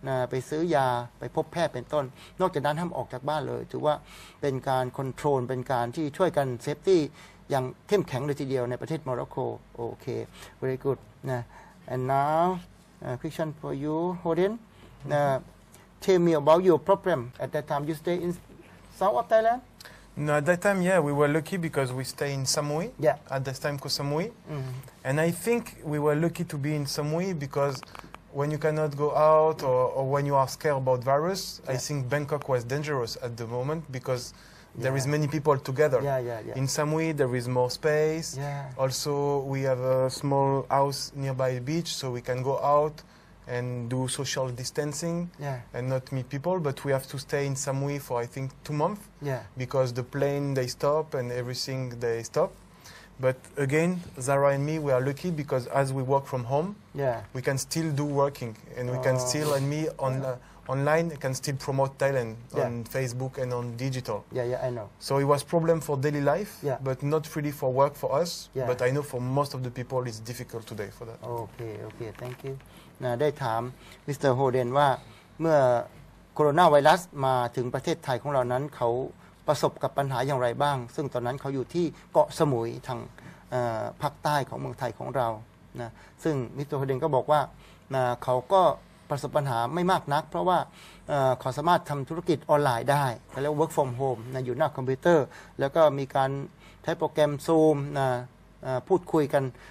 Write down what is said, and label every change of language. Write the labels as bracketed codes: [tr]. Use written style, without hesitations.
[th] ไปซื้อยาไปพบแพทย์เป็นต้นนอกจากนั้นห้ามออกจากบ้านเลยถือว่าเป็นการคอนโทรลเป็นการที่ช่วยกันเซฟตี้อย่างเข้มแข็งเลยทีเดียวในประเทศโมร็อกโกโอเค [en] very good [th] นะ [en] and now question for you Hoden tell me about your problem at that time you stay in south of Thailand No, at that time, we were lucky because we stay in Samui. Yeah. At that time, called Samui. And I think we were lucky to be in Samui because when you cannot go out or when you are scared about virus, I think Bangkok was dangerous at the moment because there is many people together. Yeah. In Samui, there is more space. Yeah. Also, we have a small house nearby the beach, so we can go out and do social distancing and not meet people. But we have to stay in Samui for, I think, 2 months because the plane, they stop and everything, they stop. But again, Zara and me, we are lucky because as we work from home, we can still do working and we can still, and me online, I can still promote Thailand on Facebook and on digital. Yeah, I know. So it was problem for daily life, but not really for work for us. But I know for most of the people, it's difficult today for that. Okay, thank you [th] ได้ถามมิสเตอร์โฮเดนว่าเมื่อโคโรนาไวรัสมาถึงประเทศไทยของเรานั้นเขา ประสบกับปัญหาอย่างไรบ้างซึ่งตอนนั้นเขาอยู่ที่เกาะสมุยทางภาคใต้ของเมืองไทยของเรานะซึ่งมิสเตอร์โฮเดนก็บอกว่าเขาก็ประสบปัญหาไม่มากนักเพราะว่าเขาสามารถทำธุรกิจออนไลน์ได้เขาเรียก [en] work from home [th] นะอยู่หน้าคอมพิวเตอร์แล้วก็มีการใช้โปรแกรม Zoom นะพูดคุยกัน